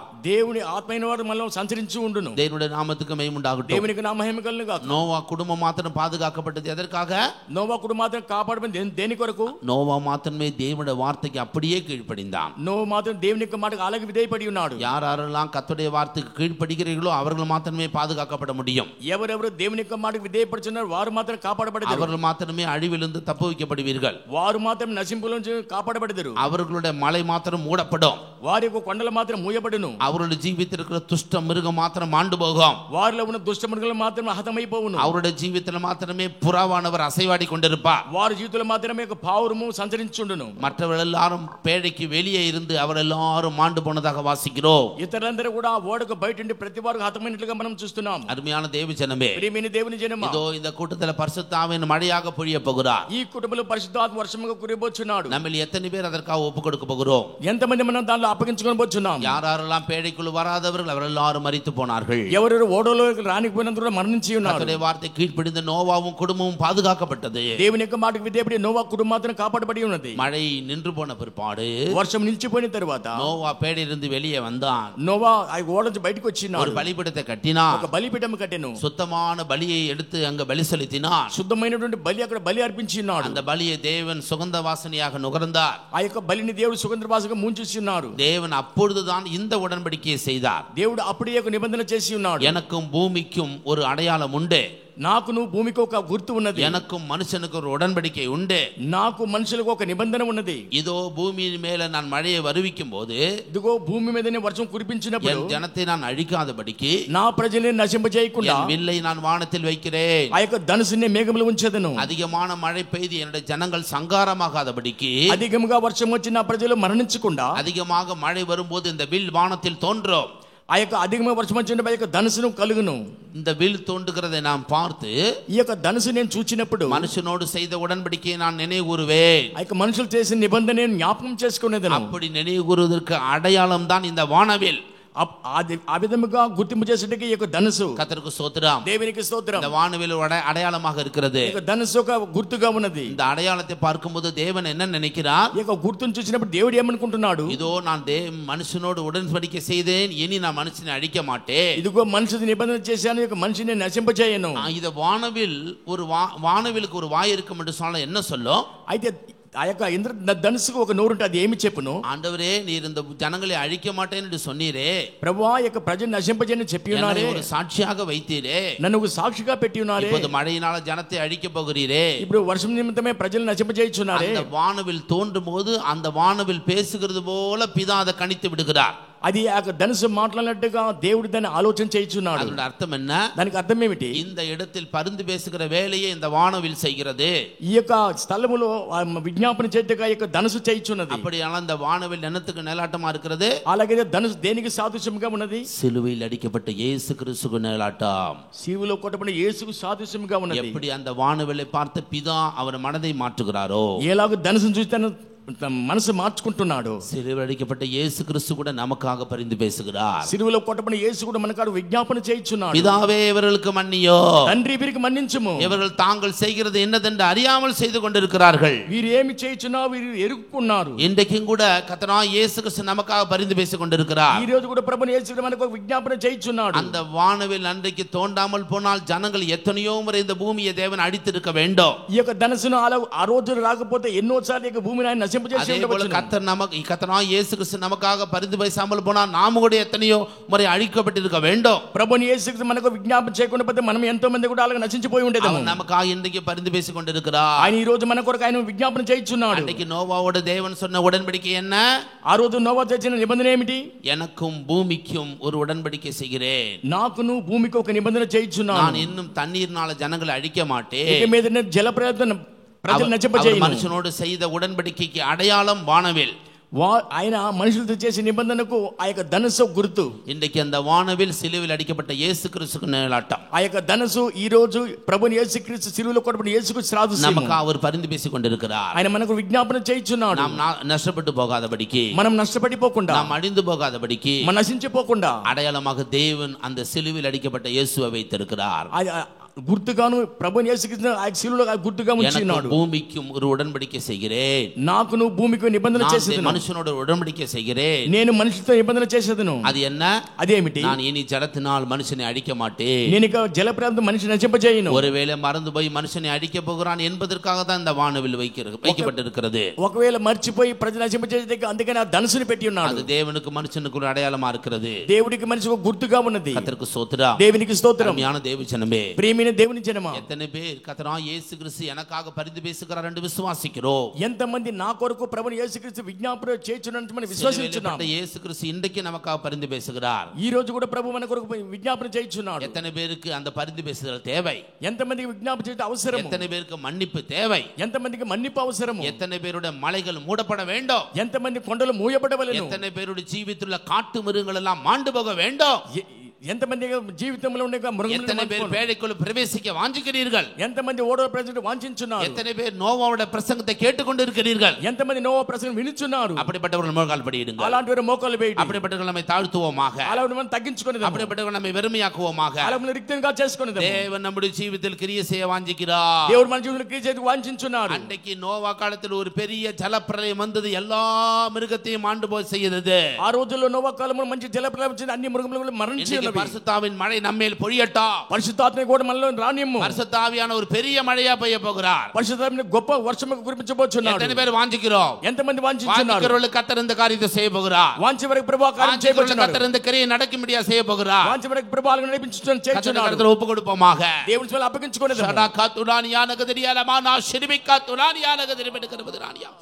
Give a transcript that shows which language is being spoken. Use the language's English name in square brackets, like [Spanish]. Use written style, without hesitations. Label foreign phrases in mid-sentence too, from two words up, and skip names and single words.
[Telugu] దేవుని ఆత్మైన వారు మనల్ని సంచరించి ఉండును. [Tamil] தேவனுடைய நாமத்துக்கு மகிமை உண்டாகட்டும். [Telugu] దేవునికి నా మహిమ కలుగును గాక. [Tamil] நோவா குடும்பம் மாத்திரம் பாதுகாக்கப்பட்டது எதற்காக? [Telugu] నోవా కుటుంబం మాత్రం కాపాడబడింది దేని కొరకు? [Tamil] நோவா மாத்திரமே தேவனுடைய வார்த்தைக்கு அப்படியே கீழ்ப்படிந்தான். [Telugu] నోవా మాత్రం దేవుని యొక్క మాటకు అలాగే విధేయపడి ఉన్నాడు. [Tamil] யாரெல்லாம் கர்த்தருடைய வார்த்தைக்கு கீழ்ப்படுகிறீர்களோ அவர்கள் மாத்திரமே பாதுகாக்கப்பட முடியும். [Telugu] ఎవరెవరు దేవుని యొక్క మాటకు విధేయపడుచున్నారో వారు మాత్రం కాపాడబడతారు. [Tamil] அவர்கள் மாத்திரமே அழிவிலிருந்து தப்புவிக்கப்படுவீர்கள். [Telugu] వారు మాత్రం నశింపుల నుంచి కాపాడబడతారు. [Tamil] அவர்களுடைய மலை மாத்திரம் மூடப்படும். [Telugu] వారి యొక్క కొండలు మాత్రం మూయబడును. [Tamil] அவருடைய ஜீவித்தில் இருக்கிற துஷ்ட மிருகம் மாத்திரம் மாண்டு போகும். [Telugu] వారిలో ఉన్న దుష్ట మృగాలు మాత్రం హతమైపోవును. [Tamil] அவருடைய ஜீவித்தில் மாத்திரமே புறாவானவர் அசைவாடி கொண்டிருப்பார். [Telugu] వారి జీవితంలో మాత్రమే ఒక పావురము సంచరించుండును. [Tamil] மற்றவர்கள் எல்லாரும் பேழைக்கு வெளியே இருந்து அவர் எல்லாரும் மாண்டு போனதாக வாசிக்கிறோம். [Telugu] ఇతరులందరూ కూడా ఓడకు బయట ఉండి ప్రతి వారు హతమైనట్లుగా మనం చూస్తున్నాం. [Tamil] அருமையான தேவஜனமே, [Telugu] ప్రియమైన దేవుని జనమా, [Tamil] இதோ இந்த கூட்டத்தில் பரிசுத்த ஆவியின் மழையாக பொழிய போகிறார். [Telugu] ఈ కుటుంబంలో పరిశుద్ధాత్మ వర్షముగా కురియబోచున్నాడు. [Tamil] நம்மில் எத்தனை பேர் அதற்காக ஒப்பு கொடுக்க போகிறோம்? [Telugu] ఎంతమంది మనం దానిలో అప్పగించుకోబోచున్నాం? [Tamil] யாரெல்லாம் பேழைக்குள் வராதவர்கள் அவர் எல்லாரும் மரித்து போனார்கள். [Telugu] ఎవరెవరు ఓడలోకి రానిపోయినందుకు కూడా మరణించి ఉన్నారు. [Tamil] கர்த்தருடைய வார்த்தை கீழ்ப்படிந்த நோவாவும் குடும்பமும் பாதுகாக்கப்பட்டது. [Telugu] దేవుని యొక్క మాటకు విధేయపడి నోవా కుటుంబం మాత్రం కాపాడబడి ఉన్నది. [Tamil] மழை நின்று போன பிற்பாடு, [Telugu] వర్షం నిలిచిపోయిన తర్వాత [Tamil] நோவா பேழையிலிருந்து வெளியே வந்தான். [Telugu] నోవా ఆ ఓడ నుంచి బయటకు వచ్చినాడు. [Tamil] ஒரு பலிபீடத்தை கட்டினான். [Telugu] ఒక బలిపీఠం కట్టెను. [Tamil] சுத்தமான பலியை எடுத்து அங்க பலி செலுத்தினான். [Telugu] శుద్ధమైనటువంటి బలి అక్కడ బలి అర్పించినాడు. [Tamil] அந்த பலியை தேவன் சுகந்த வாசனையாக நுகர்ந்தார். [Telugu] ఆ యొక్క బలిని దేవుడు సుగంధవాసగా ముంచుచున్నాడు. [Tamil] தேவன் அப்பொழுதுதான் இந்த உடன்படிக்கையை செய்தார். [Telugu] దేవుడు అప్పుడే ఒక నిబంధన చేసి ఉన్నాడు. [Tamil] எனக்கும் பூமிக்கும் ஒரு அடையாளம் உண்டு. [Telugu] నాకును భూమికి ఒక గుర్తు ఉన్నది. [Tamil] எனக்கும் மனுஷனுக்கு ஒரு உடன்படிக்கை உண்டு. [Telugu] నాకు మనుషులకు ఒక నిబంధన ఉన్నది. [Tamil] இதோ பூமியின் மேல நான் மழையை வருவிக்கும் போது, [Telugu] ఇదిగో భూమి మీదనే వర్షం కురిపించినప్పుడు [Tamil] என் ஜனத்தை நான் அழிக்காதபடிக்கு [Telugu] నా ప్రజల్ని నశింపజేయకుండా [Tamil] என் வில்லை நான் வானத்தில் வைக்கிறேன். [Telugu] ఆ యొక్క ధనుసుని మేఘములో ఉంచెదను. [Tamil] அதிகமான மழை பெய்து என்னுடைய ஜனங்கள் சங்காரமாகாதபடிக்கு, [Telugu] అధికముగా వర్షం వచ్చి నా ప్రజలు మరణించకుండా, [Tamil] அதிகமாக மழை வரும்போது இந்த வில் வானத்தில் தோன்றும். [Telugu] ఆ యొక్క అధికమైన వర్షం వచ్చినప్పుడు ఆ యొక్క ధనుసును కలుగును. [Tamil] இந்த வில் தோன்றுகிறதை நாம் பார்த்து, [Telugu] ఈ యొక్క ధనుసు నేను చూచినప్పుడు [Tamil] மனுஷனோடு செய்த உடன்படிக்கையை நான் நினைவுகூருவேன். [Telugu] ఆ యొక్క మనుషులు చేసిన నిబంధన నేను జ్ఞాపకం చేసుకునేదను. [Tamil] அப்படி நினைவுகூறுவதற்கு அடையாளம் தான் இந்த வானவில். [Telugu] ఆ విధముగా గుర్తింపు చేసేటికి ఈ యొక్క ధనుసు. [Tamil] கர்த்தருக்கு ஸ்தோத்திரம். [Telugu] దేవునికి స్తోత్రం. [Tamil] இந்த வானவில் ஒரு அடையாளமாக இருக்கிறது. [Telugu] ఈ యొక్క ధనుసు ఒక గుర్తుగా ఉన్నది. [Tamil] இந்த அடையாளத்தை பார்க்கும்போது தேவன் என்ன நினைக்கிறார்? [Telugu] ఈ యొక్క గుర్తును చూసినప్పుడు దేవుడు ఏమనుకుంటున్నాడు? [Tamil] இதோ நான் மனுஷனோடு உடன்படிக்கை செய்தேன், இனி நான் மனுஷனை அழிக்க மாட்டேன். [Telugu] ఇదిగో మనుషుని నిబంధన చేశాను, ఈ యొక్క మనిషిని నశింపజేయను. [Tamil] இது வானவில் ஒரு வானவிலுக்கு ஒரு வாய் இருக்கும் என்று சொன்னால் என்ன சொல்லும்? [Telugu] అయితే ఆ యొక్క ధనుసుకు ఒక నోరు ఉంటుంది. ఏమి చెప్పును? [Tamil] ஆண்டவரே, நீர் இந்த ஜனங்களை அழிக்க மாட்டேன் என்று சொன்னீரே, [Telugu] ప్రభువా ఈ యొక్క ప్రజలు నశింపజేయని చెప్పి ఉన్నారే, [Tamil] ஒரு సాక్షిயாக வைத்தீரே, [Telugu] నన్ను ఒక సాక్షిగా పెట్టి ఉన్నారే, [Tamil] இப்போது மழையினால ஜனத்தை அழிக்க போகிறீரே, [Telugu] ఇప్పుడు వర్షం నిమిత్తమే ప్రజలు నశింపజేయుచున్నారే. [Tamil] அந்த வானவில் தோன்றும் போது அந்த வானவில் பேசுகிறது போல பிதா அதை கணித்து விடுகிறார். [Telugu] అది ఆ ధనుసు మాట్లాడినట్టుగా దేవుడు దాన్ని ఆలోచన చేయించున్నాడు. [Tamil] அதோட அர்த்தம் என்ன? [Telugu] దానికి అర్థం ఏమిటి? [Tamil] இந்த இடத்தில் பரிந்து பேசுகிற வேலையை இந்த வானவில் செய்கிறது. [Telugu] ఈ యొక్క స్థలములో విజ్ఞాపన చేతగా ఈ యొక్క ధనుసు చేయించున్నది. [Tamil] அப்படியானால் இந்த வானவில் என்னத்துக்கு நிழலாட்டமா இருக்கிறது? [Telugu] అలాగే ధనుసు దేనికి సాదృశ్యంగా ఉన్నది? [Tamil] சிலுவையில் அடிக்கப்பட்ட இயேசு கிறிஸ்துவுக்கு நிழலாட்டம். [Telugu] శిలువలో కొట్టబడిన యేసుకు సాదృశ్యంగా ఉన్నది. [Tamil] எப்படி அந்த வானவிலை பார்த்த பிதா அவர் மனதை மாற்றுகிறாரோ, [Telugu] ఎలాగ ధనుసును చూసి తన మనసు మార్చుకుంటున్నాడు. [Tamil] சிலுவையில் அடிக்கப்பட்ட இயேசு கிறிஸ்து கூட நமக்காக பரிந்து பேசுகிறார். [Telugu] సిలువలో కొట్టబడిన యేసు కూడా మనకాడు విజ్ఞాపన చేయుచున్నాడు. [Tamil] பிதாவே இவர்களுக்கு மன்னியோ, [Telugu] తండ్రి వీరికి మన్నించుము, [Tamil] இவர்கள் தாங்கள் செய்கிறது என்னதென்று அறியாமல் செய்து கொண்டிருக்கிறார்கள். [Telugu] వీరు ఏమి చేయుచున్నారో వీరు ఎరుగుకున్నారు. [Tamil] இன்றைக்கும் கூட கர்த்தராகிய இயேசு கிறிஸ்து நமக்காக பரிந்து பேசிக் கொண்டிருக்கிறார். [Telugu] ఈ రోజు కూడా ప్రభువు యేసు మనకు ఒక విజ్ఞాపన చేయుచున్నాడు. [Tamil] அந்த வானவில் அன்றைக்கு தோண்டாமல் போனால் ஜனங்கள் எத்தனையோ முறை இந்த பூமியை தேவன் அடித்திருக்க வேண்டும். [Telugu] ఈ యొక్క ధనసును ఆ రోజు రాకపోతే ఎన్నోసార్లు ఈ భూమిని ఆయన నశింపజేసి ఉండవచ్చు. [Tamil] கர்த்தராகிய இயேசு கிறிஸ்து நமக்காக பரிந்து பேசாமல் போனால் நாம கூட எத்தனையோ முறை அழிக்கப்பட்டிருக்க வேண்டும். [Telugu] ప్రభువు యేసు క్రీస్తు మనకు విజ్ఞాపన చేయకుండా పోతే మనం ఎంతో మంది కూడా అలాగ నశించిపోయి ఉండేది. [Tamil] அவன் நமக்காக இன்றைக்கு பரிந்து பேசிக் கொண்டிருக்கிறார். [Telugu] ఆయన ఈ రోజు మన కొరకు ఆయన విజ్ఞాపన చేయుచున్నాడు. [Tamil] அன்றைக்கு நோவாவோட தேவன் சொன்ன உடன்படிக்கை என்ன? [Telugu] ఆ రోజు నోవా చేసిన నిబంధన ఏమిటి? [Tamil] எனக்கும் பூமிக்கும் ஒரு உடன்படிக்கை செய்கிறேன். [Telugu] నాకును భూమికి ఒక నిబంధన చేయుచున్నాను. [Tamil] நான் இன்னும் தண்ணீர்னால ஜனங்களை அழிக்க மாட்டேன். [Telugu] ఇక మీద జల ప్రయత్నం ప్రజలు నశింపజేయను. [Tamil] மனுஷனோடு செய்த உடன்படிக்கைக்கு அடையாளம் வானவில். [Telugu] ఆయన మనుషులతో చేసే నిబంధనకు ఆ యొక్క ధనుసు గుర్తు. [Tamil] இன்றைக்கு அந்த வானவில் சிலுவையில் அடிக்கப்பட்ட இயேசு கிறிஸ்துக்கு நிழலாட்டம். [Telugu] ఆ యొక్క ధనుసు ఈ రోజు ప్రభువు యేసుక్రీస్తు సిలువలో కొట్టబడిన యేసుకు సాదృశ్యం. [Tamil] நமக்கு அவர் பரிந்து பேசிக் கொண்டிருக்கிறார். [Telugu] ఆయన మనకు విజ్ఞాపన చేయుచున్నాడు. [Tamil] நாம் నష్టப்பட்டு போகாதபடிக்கு, [Telugu] మనం నష్టపడిపోకుండా, [Tamil] நாம் అழிந்து పోகாதபடிக்கு, [Telugu] మనం నశించిపోకుండా [Tamil] அடையாளமாக தேவன் அந்த சிலுவையில் அடிக்கப்பட்ட இயேசுவை வைத்திருக்கிறார். [Telugu] గుర్తుగాను ప్రభువు యేసుక్రీస్తు ఆ సిలువలో గుర్తుగా ఉంచినాడు. [Tamil] பூமிக்கும் ஒரு உடன்படிக்கை செய்கிறேன். [Telugu] నాకును భూమికి నిబంధన చేసేదను. [Tamil] மனுஷனோட உடன்படிக்கை செய்கிறேன். [Telugu] నేను మనిషితో నిబంధన చేసేదను. [Tamil] அது என்ன? [Telugu] అదేమిటి? [Tamil] நான் இனி ஜலத்தினால் மனுஷனை அழிக்க மாட்டேன். [Telugu] నేను ఇక జలప్రాంతం మనిషి నశింపజేయను. [Tamil] ஒருவேளை மறந்து போய் மனுஷனை அழிக்க போகிறான் என்பதற்காக தான் இந்த வானவில் வைக்கப்பட்டிருக்கிறது. [Telugu] ఒకవేళ మర్చిపోయి ప్రజలు నశింపజేసేందుకు అందుకని ఆ ధనుసుని పెట్టి ఉన్నాడు. [Tamil] அது தேவனுக்கு மனுஷனுக்கு ஒரு அடையாளமா இருக்கிறது. [Telugu] దేవుడికి మనిషికి ఒక గుర్తుగా ఉన్నది. [Tamil] கர்த்தருக்கு ஸ்தோத்திரம். [Telugu] దేవునికి స్తోత్రం. [Tamil] அருமையான தேவஜனமே, [Telugu] ప్రియమైన దేవుని జనమా, [Tamil] எத்தனை பேர் கர்த்தராகிய இயேசு கிறிஸ்து எனக்காக பரிந்து பேசுகிறார் என்று விசுவாசிக்கிறோம்? [Telugu] ఎంతమంది నా కొరకు ప్రభువు యేసుక్రీస్తు విజ్ఞాపన చేయుచున్నారని మనం విశ్వసిస్తున్నాం. [Tamil] இயேசு கிறிஸ்து இன்றைக்கு நமக்காக பரிந்து பேசுகிறார். [Telugu] ఈ రోజు కూడా ప్రభువు మన కొరకు విజ్ఞాపన చేయుచున్నాడు. [Tamil] எத்தனை பேருக்கு அந்த பரிந்து பேசுதல் தேவை? [Telugu] ఎంతమందికి విజ్ఞాపన చేయడం అవసరం? [Tamil] எத்தனை பேருக்கு மன்னிப்பு தேவை? [Telugu] ఎంతమందికి మన్నిపు అవసరం? [Tamil] எத்தனை பேருடைய மலைகள் மூடப்பட வேண்டும்? [Telugu] ఎంతమంది కొండలు మూయబడవలెను? [Tamil] எத்தனை பேருடைய ஜீவித்துள்ள காட்டு மிருகங்கள் எல்லாம் மாண்டு போக வேண்டும்? [Telugu] ఎంతమంది జీవితంలో ఉండే [Tamil] எத்தனை பேர் பேழைக்குள் பிரவேசிக்க வாஞ்சிக்கிறீர்கள்? [Telugu] ఎంతమంది ఓడల ప్రజలు వాంఛించున్నారు? [Tamil] எத்தனை பேர் நோவாவோட பிரசங்கத்தை கேட்டுக்கொண்டு இருக்கிறீர்கள்? [Telugu] ఎంతమంది నోవా ప్రసంగం వినుచున్నారు? [Tamil] அப்படிப்பட்டவர்கள் மோకాல் படியிடுங்கள். [Telugu] అలాంటి వారు మోకాలు వేయండి. [Tamil] அப்படிப்பட்டவர்கள் நம்மை தாழ்த்துவோமாக. [Telugu] అలాంటి మనం తగ్గించుకొనిదాం. [Tamil] அப்படிப்பட்டவர்கள் நம்மை வெறுமையாக்குவோமாக. [Telugu] అలాంటి రిక్తంగా చేసుకొనిదాం. [Tamil] தேவன் நம்முடைய ஜீவிதத்தில் கிரியை செய்ய வாஞ்சிக்கிறார். [Telugu] దేవుడు మన జీవితంలో క్రియ చేయడానికి వాంఛించున్నాడు. [Tamil] அன்றைக்கு நோவா காலத்தில் ஒரு பெரிய ஜலப்பிரளயம் வந்தது, எல்லா மிருகத்தையும் ஆண்டு போய் செய்தது. [Telugu] ఆ రోజుల్లో నోవా కాలంలో మంచి జలప్రళయం వచ్చింది, అన్ని మృగములు మరణించినవి. [Tamil] பரிசுத்தாவின் மழை நம்மேல் பொழியட்டும். [Telugu] పరిశుద్ధాత్మ కూడా మనలో రానియము. [Tamil] பரிசுத்த ஆவியான ஒரு பெரிய மழையா பெய்ய போகிறார். [Telugu] పరిశుద్ధాత్మ గొప్ప వర్షముగా కురిపించబోచున్నాడు. [Tamil] எத்தனை பேர் வாஞ்சிக்கிறோம்? [Telugu] ఎంతమంది వాంఛించున్నారు? [Tamil] வாஞ்சிக்கிறவர்களுக்கு கர்த்தர் இந்த காரியத்தை செய்ய போகிறார். [Telugu] వాంఛివరకు ప్రభువు కార్యం చేయబోచున్నాడు. [Tamil] கர்த்தர் இந்த கிரியை நடக்கும்படியா செய்ய போகிறார். [Telugu] వాంఛివరకు ప్రభువు ఆలయం నడిపించుచున్నాడు, చేయుచున్నాడు. [Tamil] கர்த்தர் ஒப்பு கொடுப்போமாக. [Telugu] దేవుని చేత అప్పగించుకొనిదాం. షడా కాతులానియా నగదరియాలమానా షిరిబికా తులానియా నగదరిబెడకరబదరానియా